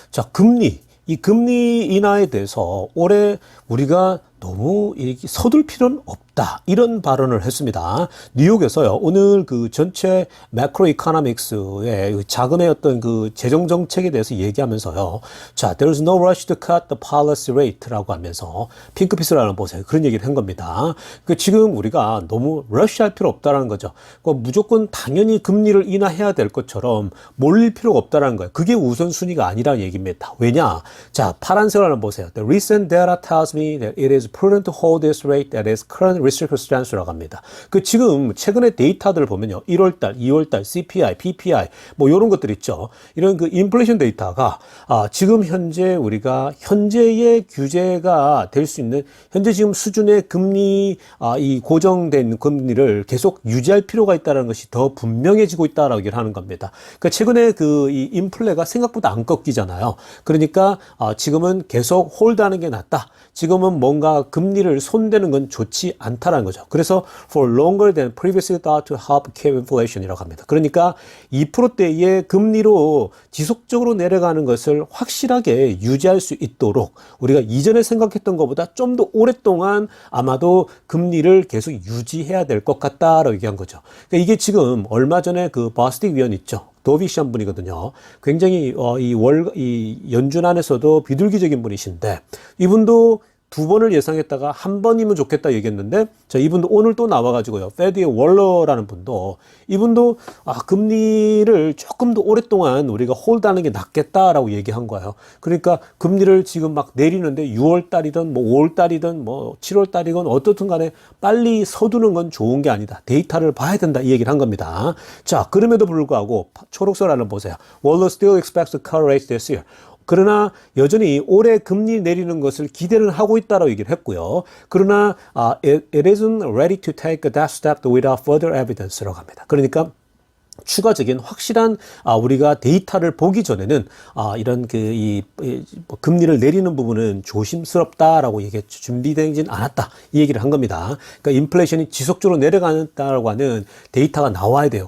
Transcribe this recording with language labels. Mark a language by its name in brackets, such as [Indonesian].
[Korean] 자, 이 금리 인하에 대해서 올해 우리가 너무 서둘 필요는 없다. 이런 발언을 했습니다. 뉴욕에서요, 오늘 그 전체 매크로 이코노믹스의 자금의 어떤 그 재정 정책에 대해서 얘기하면서요. [English] 자, there's no rush to cut the policy rate [Korean] 라고 하면서 핑크빛을 보세요. 그런 얘기를 한 겁니다. 그 지금 우리가 너무 러시할 필요 없다라는 거죠. 무조건 당연히 금리를 인하해야 될 것처럼 몰릴 필요가 없다라는 거예요. 그게 우선순위가 아니라는 얘기입니다. 왜냐? 자, 파란색을 한번 보세요. [English] The recent data tells me that it is prudent to hold this rate at its current restricted stance [Korean] 라고 합니다. 그 지금 최근의 데이터들을 보면요, 1월달, 2월달 CPI, PPI 뭐 이런 것들 있죠. 이런 그 인플레이션 데이터가 지금 현재 우리가 현재의 규제가 될 수 있는 현재 지금 수준의 금리 이 고정된 금리를 계속 유지할 필요가 있다는 것이 더 분명해지고 있다라고 얘기를 하는 겁니다. 그러니까 최근에 그 이 인플레가 생각보다 안 꺾이잖아요. 그러니까 지금은 계속 홀드하는 게 낫다. 지금은 뭔가 우리가 금리를 손대는 건 좋지 않다라는 거죠. 그래서 [English] for longer than previously thought to help keep inflation [Korean] 이라고 합니다. 그러니까 2%대의 금리로 지속적으로 내려가는 것을 확실하게 유지할 수 있도록 우리가 이전에 생각했던 것보다 좀 더 오랫동안 아마도 금리를 계속 유지해야 될 것 같다라고 얘기한 거죠. 그러니까 이게 지금 얼마 전에 그 버스틱 위원 있죠. 도비시한 분이거든요. 굉장히 이 연준 안에서도 비둘기적인 분이신데 이분도 2번을 예상했다가 1번이면 좋겠다 얘기했는데 자, 이분도 오늘 또 나와가지고요. 페드의 월러라는 분도 이분도 금리를 조금 더 오랫동안 우리가 홀드하는 게 낫겠다라고 얘기한 거예요. 그러니까 금리를 지금 막 내리는데 6월 달이든 뭐 5월 달이든 뭐 7월 달이건 어떻든 간에 빨리 서두는 건 좋은 게 아니다. 데이터를 봐야 된다 이 얘기를 한 겁니다. 자, 그럼에도 불구하고 초록색 라인 보세요. [English] Waller still expects to cut rates this year. [Korean] 그러나 여전히 올해 금리 내리는 것을 기대를 하고 있다라고 얘기를 했고요. 그러나 [English] it isn't ready to take that step without further evidence [Korean] 라고 합니다. 그러니까 추가적인 확실한 우리가 데이터를 보기 전에는 이런 금리를 내리는 부분은 조심스럽다라고 얘기했죠. 준비되진 않았다 이 얘기를 한 겁니다. 그러니까 인플레이션이 지속적으로 내려간다고 하는 데이터가 나와야 돼요.